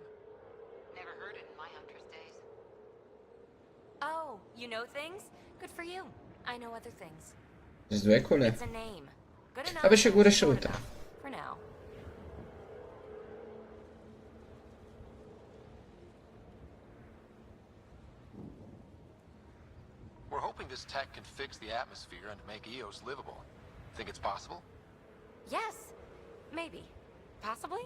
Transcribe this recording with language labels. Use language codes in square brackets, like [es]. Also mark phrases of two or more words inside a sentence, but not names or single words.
[en] Never heard it in my hunter's days. Oh, you know things? Good for you. I know other things. [bg] С две коле. [en] It's a name. Good enough. [bg] Абе ще го реша [en] Good [bg] утре. [en] enough. For now. We're hoping this tech can fix the atmosphere and make Eos livable. Think it's possible? Yes. Maybe. Possibly?